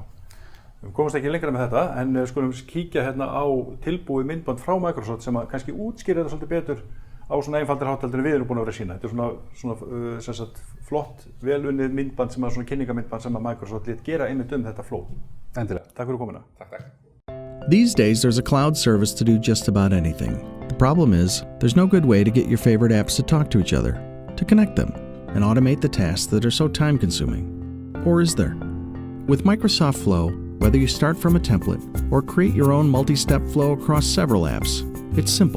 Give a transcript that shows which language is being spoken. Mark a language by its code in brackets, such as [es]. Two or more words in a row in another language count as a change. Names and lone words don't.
[is] Við komumst ekki lengra með þetta, en skulum kíkja hérna á tilbúið myndband frá Microsoft sem að kannski útskýrir þetta svolítið betur á svona einfaldir hátaldir en við erum búin að vera að sína. Þetta er svona sem sagt, flott, velunnið myndband sem er svona kynningamyndband sem að Microsoft lét gera einmitt þetta flow. Endilega. Takk fyrir komuna. Takk. [en] These days, there's a cloud service to do just about anything. The problem is, there's no good way to get your favorite apps to talk to each other, to connect them, and automate the tasks that are so time-consuming. Or is there? With Microsoft Flow, whether you start from a template or create your own multi-step flow across several apps, it's simple.